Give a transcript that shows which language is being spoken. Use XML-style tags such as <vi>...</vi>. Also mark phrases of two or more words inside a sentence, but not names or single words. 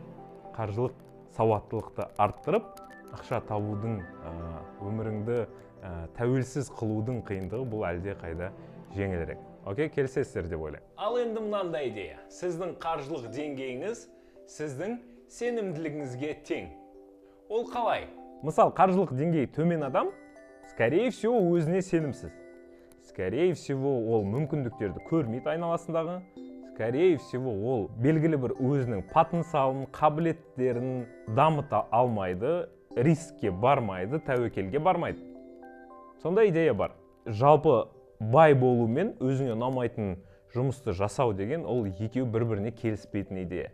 <kk>Қаржылық сауаттылықты арттырып, ақша табудың, өміріңді тәуелсіз қылудың қиындығы бұл әлде қайда жеңілірек. Окей, келісесіздер деп ойлаймын. Ал енді мынандай идея. Сіздің қаржылық деңгейіңіз сіздің сенімділігіңізге тең. Ол қалай? Мысалы, қаржылық деңгейі төмен адам,</kk> <ru>скорее всего,</ru> <kk>өзіне сенімсіз.</kk> <ru>Скорее всего,</ru> <kk>ол мүмкіндіктерді көрмейді айналасындағы.</kk> <ru>Скорее всего,</ru> <kk>ол белгілі бір өзінің потенциалын, қабілеттерін дамыта алмайды, рискке бармайды, тәуекелге бармайды. Сондай идея бар. Жалпы бай болу мен өзіңе ұнамайтын жұмысты жасау деген ол екеуі бір-біріне келіспейтін идея.</kk>